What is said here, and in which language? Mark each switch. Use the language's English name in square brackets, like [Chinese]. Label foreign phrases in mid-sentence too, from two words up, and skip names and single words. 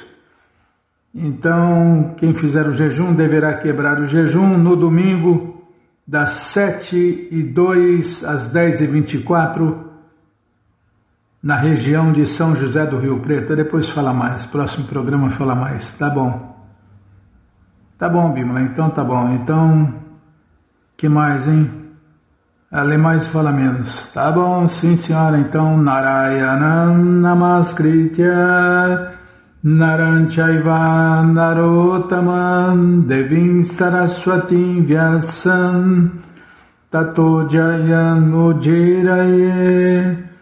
[Portuguese] Então, quem fizer o jejum deverá quebrar o jejum no domingo, das 7h02 às 10h24, na região de São José do Rio Preto. Depois fala mais, próximo programa fala mais, tá bom? Tá bom, Bímola, então tá bom. Então, que mais, hein? Lê mais e fala menos. Tá bom, sim senhora. Então, [Sanskrit] नारायणं नमस्कृत्य नरं चैव नरोत्तमम् देवीं सरस्वतीं व्यासं ततो जयम् उदीरयेत्